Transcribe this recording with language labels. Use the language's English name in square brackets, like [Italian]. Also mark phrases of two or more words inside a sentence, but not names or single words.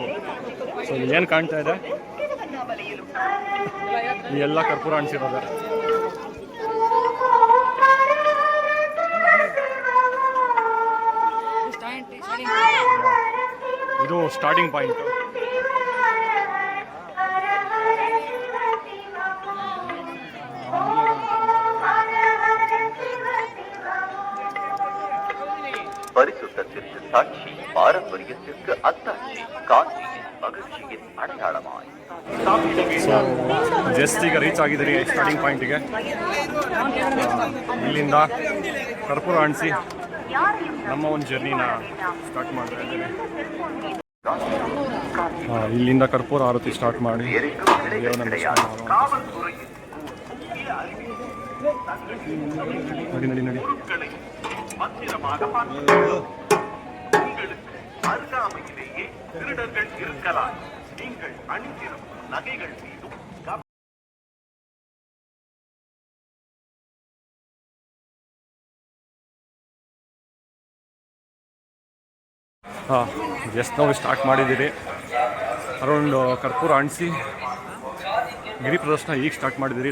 [Kannada] ಸೊ ಇಲ್ಲಿ ಏನು ಕಾಣ್ತಾ ಇದೆ, ಈ ಎಲ್ಲ ಕರ್ಪೂರ ಅಂಟಿಸಿರೋದೆ. [English] ಇದು starting point. [Tamil] பரிசுத்தத்திற்கு சாட்சி, பாரம்பரியத்திற்கு அத்தாட்சி, காந்தியின் மகிழ்ச்சியின் அடையாளமாய். [Kannada] ಜಸ್ಟ್ ಈಗ ರೀಚ್ ಆಗಿದ್ದೀರಿ ಸ್ಟಾರ್ಟಿಂಗ್ ಪಾಯಿಂಟಿಗೆ. ಇಲ್ಲಿಂದ ಕರ್ಪೂರ ಅಣಿಸಿ ನಮ್ಮ ಒಂದು ಜರ್ನಿನ ಸ್ಟಾರ್ಟ್ ಮಾಡ್ತಾ ಇದ್ದೀವಿ. ಇಲ್ಲಿಂದ ಕರ್ಪೂರ ಆರತಿ ಸ್ಟಾರ್ಟ್ ಮಾಡಿ ದೇವನ ನಡಿ ನಡಿ ನಡಿ. [Tamil] அருகாமையிலேயே திருடர்கள் இருக்கலாம். நீங்கள் அணிந்திரும் நகைகள் மீதும் [Kannada] ಜಸ್ಟ್ ನಾವು ಸ್ಟಾರ್ಟ್ ಮಾಡಿದ್ದೀರಿ. ಅರೌಂಡ್ ಕರ್ಪೂರ ಅಣಿಸಿ ಗಿರಿ ಪ್ರದರ್ಶನ ಈಗ ಸ್ಟಾರ್ಟ್ ಮಾಡಿದ್ದೀರಿ.